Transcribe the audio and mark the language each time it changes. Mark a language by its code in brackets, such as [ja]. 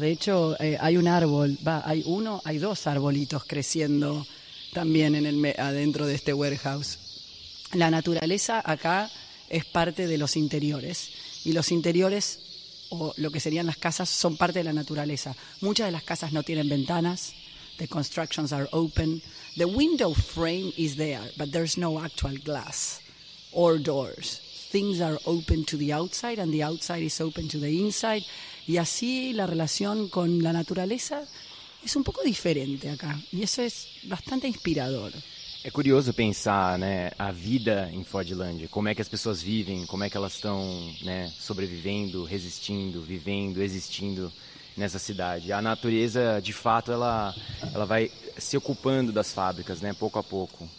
[es] De hecho, hay un árbol, hay dos arbolitos creciendo también en el adentro de este warehouse. La naturaleza acá es parte de los interiores y los interiores, o lo que serían las casas, son parte de la naturaleza. Muchas de las casas no tienen ventanas. [en] The constructions are open. The window frame is there, but there's no actual glass or doors. Things are open to the outside and the outside is open to the inside. [es] Y así la relación con la naturaleza es un poco diferente acá. Y eso es bastante inspirador. [pt] É curioso pensar, né, a vida em Fordland, como é que as pessoas vivem, como é que elas estão, né, sobrevivendo, resistindo, vivendo, existindo nessa cidade. A natureza, de fato, ela vai se ocupando das fábricas, né, pouco a pouco.